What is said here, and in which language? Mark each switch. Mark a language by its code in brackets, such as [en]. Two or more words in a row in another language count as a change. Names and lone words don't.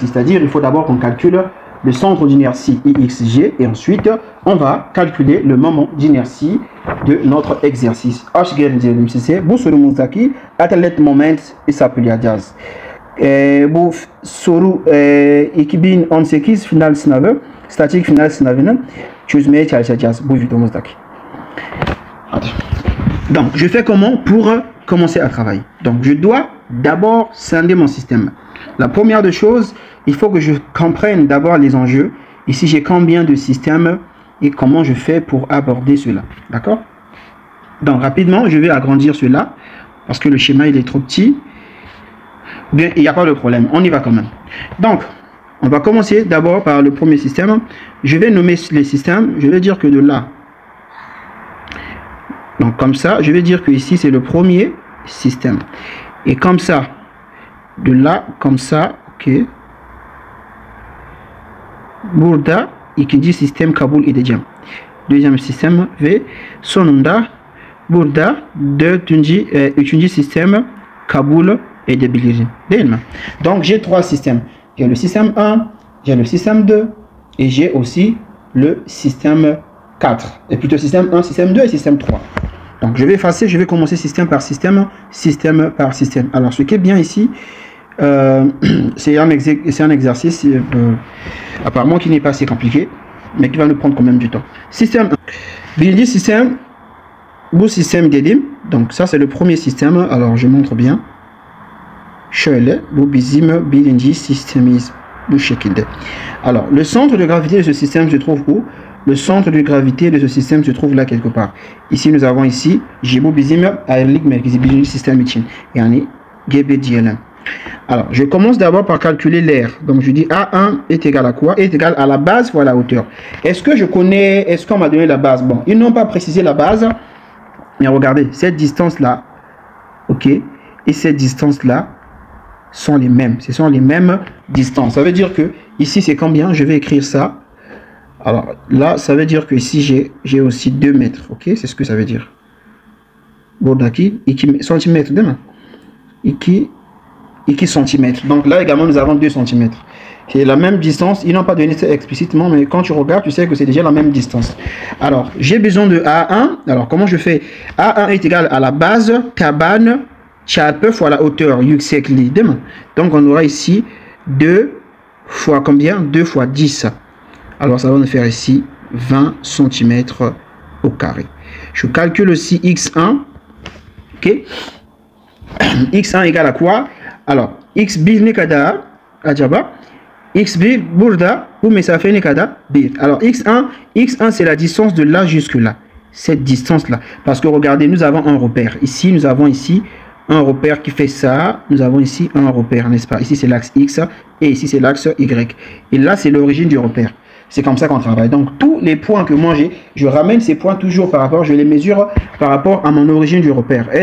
[fr] C'est-à-dire, il faut d'abord qu'on calcule le centre d'inertie IXG et ensuite, on va calculer le moment d'inertie de notre exercice. [tr] Statique final sınavının çözmeye çalışacağız bu videomuzdaki. [fr] Donc, je fais comment pour commencer à travailler? Donc, je dois d'abord scinder mon système. La première des choses, il faut que je comprenne d'abord les enjeux. Ici, j'ai combien de systèmes et comment je fais pour aborder cela. D'accord? Donc, rapidement, je vais agrandir cela parce que le schéma, il est trop petit. Bien, il n'y a pas de problème. On y va quand même. Donc, on va commencer d'abord par le premier système. Je vais nommer les systèmes. Je vais dire que de là. Donc, comme ça, je vais dire que ici, c'est le premier système. Et comme ça, de là, comme ça, ok. [tr] Burada, ikinci système Kabul edeceğim. [fr] Deuxième système [tr] ve sonunda burada üçüncü système Kabul edebilirim. Değil mi? [fr] Donc, j'ai trois systèmes. J'ai le système 1, j'ai le système 2 et j'ai aussi le système 4. Et plutôt système 1, système 2 et système 3. Donc, je vais effacer, je vais commencer système par système, système par système. Alors, ce qui est bien ici, c'est un exercice apparemment qui n'est pas assez compliqué, mais qui va nous prendre quand même du temps. Système 1. [tr] Birinci système, bu système dedim. [fr] Donc, ça, c'est le premier système. Alors, je montre bien. [tr] Şöyle, bu bizim birinci sistemimiz bu şekilde. [fr] Alors, le centre de gravité de ce système se trouve où? Le centre de gravité de ce système se trouve là quelque part. Ici, nous avons ici, [tr] bu bizim ayrılık merkezi birinci sistem için. Yani GB diyelim. [fr] Alors, je commence d'abord par calculer l'air. Donc, je dis A1 est égal à quoi? Est égal à la base fois la hauteur. Est-ce que je connais, est-ce qu'on m'a donné la base? Bon, ils n'ont pas précisé la base. Mais regardez, cette distance-là, ok, et cette distance-là, sont les mêmes. Ce sont les mêmes distances. Ça veut dire que ici, c'est combien? Je vais écrire ça. Alors là, ça veut dire que ici, j'ai aussi 2 mètres. Ok, c'est ce que ça veut dire. [tr] Buradaki 2 cm değil mi? 2 cm. [fr] Donc là également, nous avons 2 cm. C'est la même distance. Ils n'ont pas donné ça explicitement, mais quand tu regardes, tu sais que c'est déjà la même distance. Alors, j'ai besoin de A1. Alors, comment je fais? A1 est égal à la base, [tr] taban, çarpı [fr] fois la hauteur, [tr] yüksekliği, değil mi? [fr] Donc, on aura ici 2 fois combien? 2 fois 10. Alors, ça va nous faire ici 20 cm au carré. Je calcule aussi X1. Ok? X1 égale à quoi? Alors, [tr] X1 ne kadar acaba? X1 burada bu mesafe ne kadar? 1. [fr] Alors, X1 c'est la distance de là jusque là. Cette distance-là. Parce que regardez, nous avons un repère. Ici, nous avons ici un repère qui fait ça. Nous avons ici un repère, n'est-ce pas? Ici, c'est l'axe X et ici, c'est l'axe Y. Et là, c'est l'origine du repère. C'est comme ça qu'on travaille. Donc, tous les points que moi j'ai, je ramène ces points toujours par rapport, je les mesure par rapport à mon origine du repère.